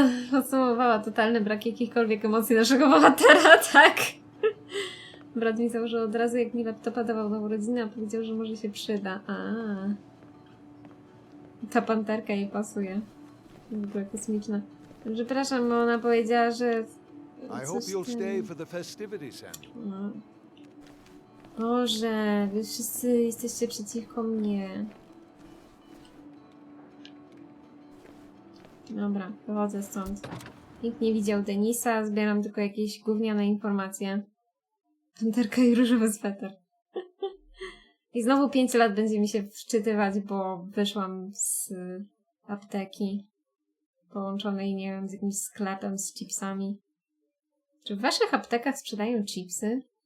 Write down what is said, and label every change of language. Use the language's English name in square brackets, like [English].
[Polish] Podsumowała totalny brak jakichkolwiek emocji naszego bohatera, tak? Brat mi założył od razu, jak mi laptopa dawał na urodziny, a powiedział, że może się przyda. Ta panterka jej pasuje. W ogóle kosmiczna. Przepraszam, ona powiedziała, że... [English] I hope you'll stay for the festivities, Samuel. [Polish] No. Boże, wy wszyscy jesteście przeciwko mnie. Dobra, wychodzę stąd. Nikt nie widział Denisa, zbieram tylko jakieś gówniane informacje. Panterka i różowy sweter. I znowu 5 lat będzie mi się wczytywać, bo wyszłam z apteki połączonej, nie wiem, z jakimś sklepem z chipsami. Czy w waszych aptekach sprzedają chipsy?